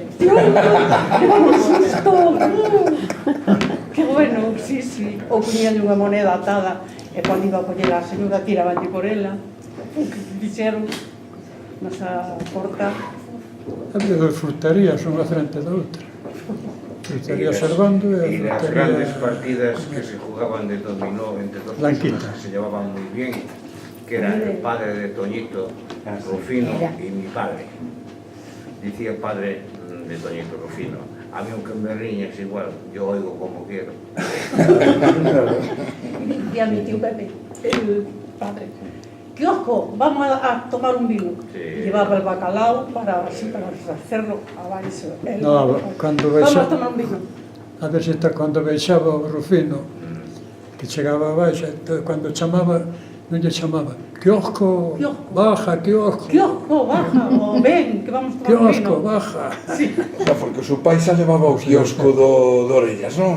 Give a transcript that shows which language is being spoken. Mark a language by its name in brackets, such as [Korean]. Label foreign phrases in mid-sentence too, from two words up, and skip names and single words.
[Galician] ¡Levamos susto! Que bueno, sí. Ou poñíanlle unha moneda atada, e cando iba a coller a señora tiraban por ela. Que dixeron nasa porta. Había dos frutarías, unha frente da outra. Frutaría Servando e a [Spanish] Y las [Galician] frutaría... [Spanish] grandes partidas que se jugaban de dominó entre dos [Galician] Blanquita. [Spanish] personas que se llevaban muy bien, que era el padre de Toñito, Rufino y mi padre. Decía el padre de Toñito, Rufino, a mí aunque me riñas igual, yo oigo como quiero. Y a mi tío Pepe, el padre. Kiosco, vamos a tomar un vino. Sí. Llevaba el bacalao para hacerlo abaixo. [Galician] No, cando [Spanish] Vamos [Galician] veixa... [Spanish] a tomar un vino. [Galician] A ver se está cando veixaba o Rufino, que chegaba abaixo, cando chamaba, non lle chamaba, quiosco, baja, quiosco. [Spanish] Kiosco, baja, o ven, que vamos a tomar un vino. Quiosco, baja. Sí. [Galician] Xa, porque o seu pai xa levaba o quiosco do Orellas, non?